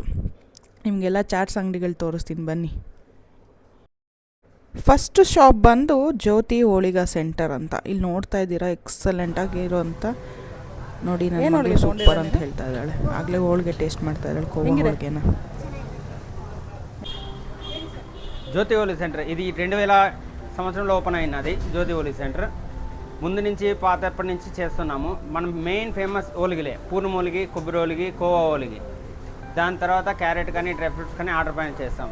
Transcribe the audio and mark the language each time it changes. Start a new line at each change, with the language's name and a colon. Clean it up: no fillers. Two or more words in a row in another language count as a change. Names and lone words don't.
Kannada: ನಿಮಗೆಲ್ಲ ಚಾಟ್ಸ್ ಅಂಗಡಿಗಳು ತೋರಿಸ್ತೀನಿ ಬನ್ನಿ.
English: first shop
Kannada: ಬಂದು ಜ್ಯೋತಿ ಹೋಳಿಗೆ ಸೆಂಟರ್ ಅಂತ. ಇಲ್ಲಿ ನೋಡ್ತಾ ಇದ್ದೀರಾ, ಎಕ್ಸಲೆಂಟಾಗಿ ಇರೋಂಥ ನೋಡಿ, ನನ್ನ ಮಗಳು ಸೂಪರ್ ಅಂತ ಹೇಳ್ತಾ ಇದ್ದಾಳೆ. ಆಗಲೇ ಹೋಳಿಗೆ ಟೇಸ್ಟ್ ಮಾಡ್ತಾ ಇದ್ದಾಳೆ, ಕೋವಾ ಹೋಳಿಗೆನ.
Telugu: జ్యోతి హోలీ సెంటర్ ఇది 2000 సంవత్సరంలో ఓపెన్ అయినది. జ్యోతి హోలీ సెంటర్ ముందు నుంచి పాత ఎప్పటి నుంచి చేస్తున్నాము. మనం
English: main famous
Telugu: ఓలిగిలే, పూర్ణ ఓలిగి, కొబ్బరి ఓలిగి, కోవా ఓలిగి. దాని తర్వాత క్యారెట్ కానీ
English: dry fruits
Telugu: కానీ ఆర్డర్ పైన చేస్తాం.